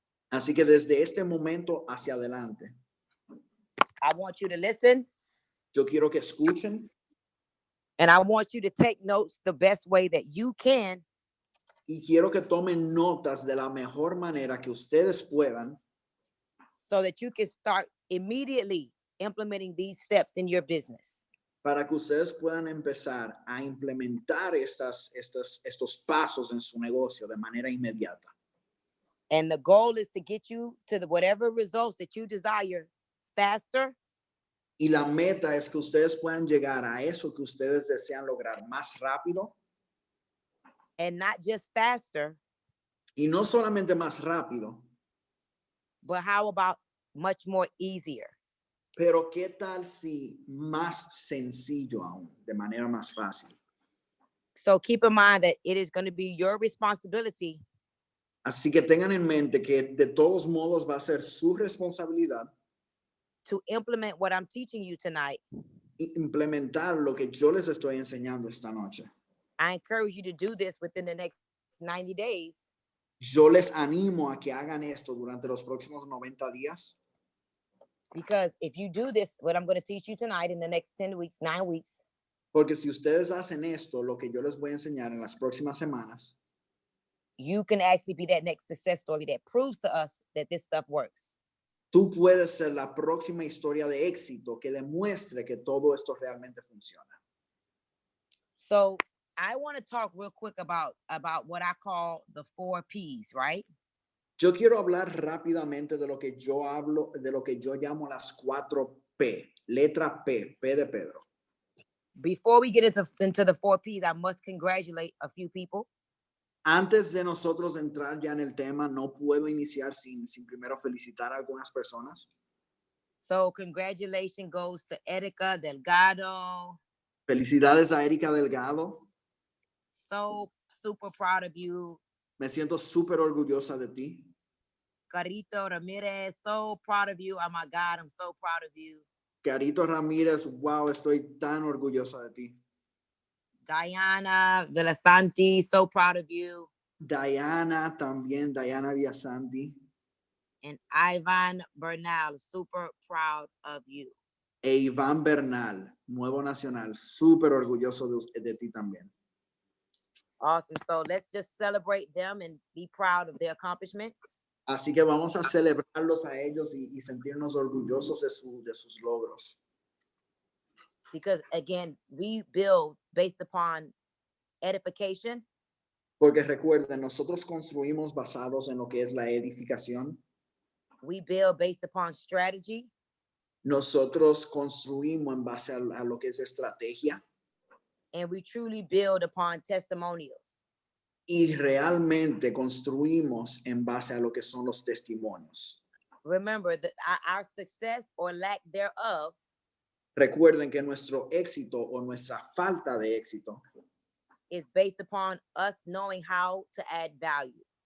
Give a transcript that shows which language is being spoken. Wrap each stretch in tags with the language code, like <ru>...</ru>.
<es>así que desde este momento hacia adelante,</es> <en>I want you to listen.</en> <es>Yo quiero que escuchen.</es> <en>And I want you to take notes the best way that you can.</en> <es>Y quiero que tomen notas de la mejor manera que ustedes puedan.</es> <en>So that you can start immediately implementing these steps in your business.</en> <es>Para que ustedes puedan empezar a implementar estos pasos en su negocio de manera inmediata.</es> <en>And the goal is to get you to whatever results that you desire faster.</en> <es>Y la meta es que ustedes puedan llegar a eso que ustedes desean lograr más rápido.</es> <en>And not just faster.</en> <es>Y no solamente más rápido.</es> <en>But how about much more easier?</en> <es>Pero ¿qué tal si más sencillo aún, de manera más fácil?</es> <en>So keep in mind that it is going to be your responsibility</en> <es>Así que tengan en mente que de todos modos va a ser su responsabilidad</es> <en>to implement what I'm teaching you tonight.</en> <es>implementar lo que yo les estoy enseñando esta noche.</es> <en>I encourage you to do this within the next 90 days.</en> <es>Yo les animo a que hagan esto durante los próximos 90 días.</es> <en>Because if you do this, what I'm going to teach you tonight in the next 10 weeks, 9 weeks,</en> <es>Porque si ustedes hacen esto, lo que yo les voy a enseñar en las próximas semanas,</es> <en>you can actually be that next success story that proves to us that this stuff works.</en> <es>tú puedes ser la próxima historia de éxito que demuestre que todo esto realmente funciona.</es> <en>So I want to talk real quick about what I call the 4 P's, right?</en> <es>Yo quiero hablar rápidamente de lo que yo hablo, de lo que yo llamo las 4 P. Letra P, P de Pedro.</es> <en>Before we get into the 4 P's, I must congratulate a few people.</en> <es>Antes de nosotros entrar ya en el tema, no puedo iniciar sin primero felicitar a algunas personas.</es> <en>So congratulations goes to Erika Delgado.</en> <es>Felicidades a Erika Delgado.</es> <en>So super proud of you.</en> <es>Me siento súper orgullosa de ti.</es> <en>Carito Ramirez, so proud of you. Oh my God, I'm so proud of you.</en> <es>Carito Ramírez, wow, estoy tan orgullosa de ti.</es> <en>Diana Villasanti, so proud of you.</en> <es>Diana también, Diana Villasanti.</es> <en>And Ivan Bernal, super proud of you.</en> <es>E Iván Bernal, Nuevo Nacional, súper orgulloso de ti también.</es> <en>Awesome. So let's just celebrate them and be proud of their accomplishments.</en> <es>Así que vamos a celebrarlos a ellos y sentirnos orgullosos de sus logros.</es> <en>Because again, we build based upon edification.</en> <es>Porque recuerden, nosotros construimos basados en lo que es la edificación.</es> <en>We build based upon strategy.</en> <es>Nosotros construimos en base a lo que es estrategia.</es> <en>And we truly build upon testimonials.</en> <es>Y realmente construimos en base a lo que son los testimonios.</es> <en>Remember that our success or lack thereof</en> <es>Recuerden que nuestro éxito o nuestra falta de éxito</es> <en>is based upon us knowing how to add value.</en>